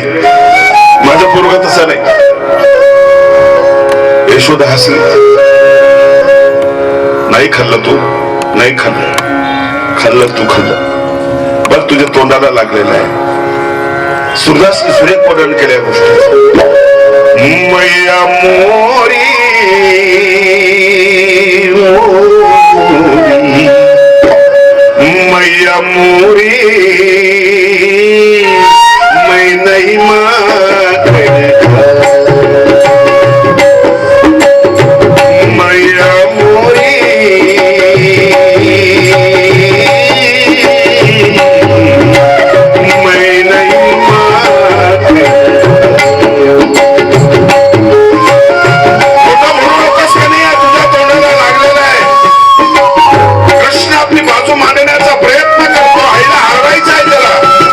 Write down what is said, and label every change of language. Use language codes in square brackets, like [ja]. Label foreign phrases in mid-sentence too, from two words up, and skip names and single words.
[mr] माझा पोरगा तसा नाही. यशोदा हसली. नाही खाल्लं तू, नाही खाल्लं. खाल्लं तू, खाल्लं. बघ तुझ्या तोंडाला लागलेलं आहे. सुरदासने सुरेख वर्णन केल्या गोष्टी. [hi] मैया मोरी मैया मोरी, मैं नहीं मांगता. मैया मोरी मैं नहीं मांगता. [mr] मोठा म्हणू नकोस का नाही, तुझ्या तोंडाला लागलेला आहे. कृष्ण आपली बाजू मांडण्याचा प्रयत्न करतो. आईला हरवायचा आहे त्याला.